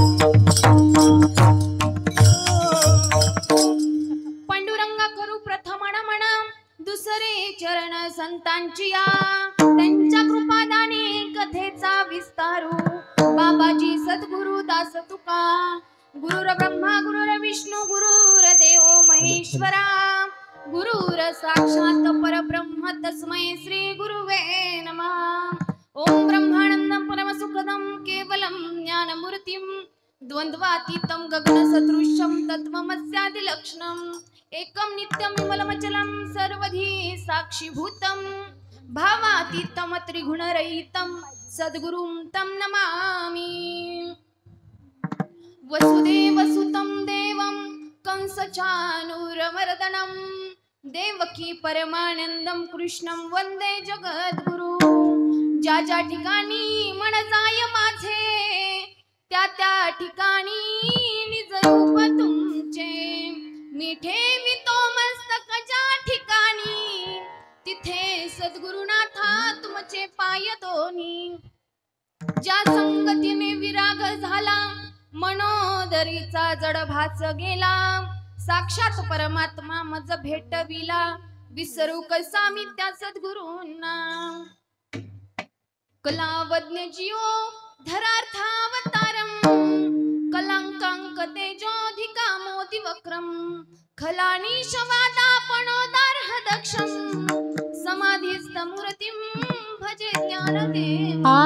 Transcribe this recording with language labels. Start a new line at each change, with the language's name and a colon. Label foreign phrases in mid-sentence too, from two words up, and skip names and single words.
Marathi: पांडुरंगा करू प्रथम नमन, दुसरे चरण संतांची, त्यांच्या कृपादाने कथेचा विस्तारू। बाबाजी सद्गुरु दास तुका,
Sanskrit: गुरुर ब्रह्मा गुरुर विष्णू गुरुर देव महेश्वरा, गुरुर साक्षात परब्रह्म तस्मै श्री गुरुवे नमः। ओम ब्रह्मानंदं परमसुखदं केवलं ज्ञानमूर्तिं, द्वन्द्वातीतं गगनसदृशं तत्त्वमस्यादिलक्षणम्, एकं नित्यं विमलमचलं सर्वधी साक्षीभूतं, भावातीतं त्रिगुणरहितं सद्गुरुं तं नमामि। वसुदेवसुतं देवं कंसचाणूरमर्दनं, देवकी परमानंदं कृष्णं वंदे जगद्गुरु।
Marathi: ज्या ज्या ठिकाणी मन जाय माझे, त्या त्या ठिकाणी निज रूप तुमचे, मी ठेवितो मस्तक ज्या ठिकाणी, तिथे सद्गुरुनाथा तुमचे पाय दोन्ही। ज्या संगतीने विराग झाला, मनोदरीचा जड भास गेला, साक्षात परमात्मा मज भेटविला, विसरू कसा मी त्या सद्गुरूंना।
Sanskrit: कलावज्ञ जिओ धरार्थावतारम, कलांकांक तेजोधिका वक्रम खलानीश वादापणोदार्ह दक्षम समाधिस्थ मूर्तिं भजे ज्ञानदेव